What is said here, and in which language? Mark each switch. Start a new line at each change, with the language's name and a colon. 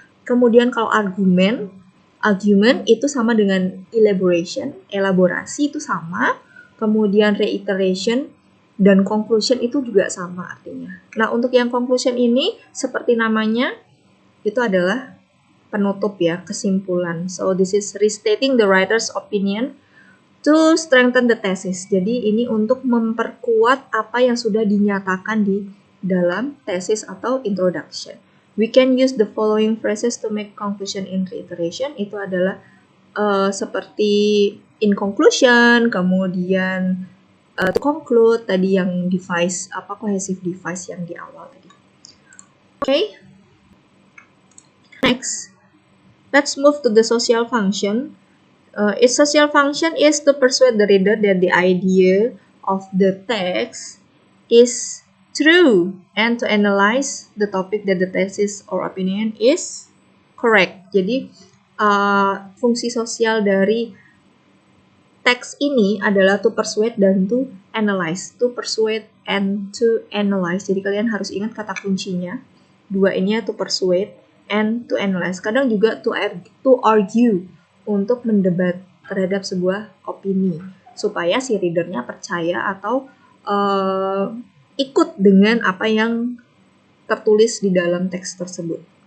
Indonesian: Kemudian kalau argument itu sama dengan elaboration, elaborasi itu sama. Kemudian reiteration dan conclusion itu juga sama artinya. Nah, untuk yang conclusion ini seperti namanya itu adalah penutup ya, kesimpulan.
English: So this is restating the writer's opinion to strengthen the thesis.
Indonesian: Jadi ini untuk memperkuat apa yang sudah dinyatakan di dalam thesis atau introduction.
English: We can use the following phrases to make conclusion in reiteration.
Indonesian: Itu adalah seperti in conclusion, kemudian to conclude tadi yang device cohesive device yang di awal tadi. Okay.
English: Next, let's move to the social function. Its social function is to persuade the reader that the idea of the text is true and to analyze the topic that the thesis or opinion is correct.
Indonesian: Jadi fungsi sosial dari teks ini adalah to persuade dan to analyze.
English: To persuade and to analyze.
Indonesian: Jadi kalian harus ingat kata kuncinya. Dua ini
English: to persuade and to analyze.
Indonesian: Kadang juga to argue, untuk mendebat terhadap sebuah opini supaya si readernya percaya atau ikut dengan apa yang tertulis di dalam teks tersebut.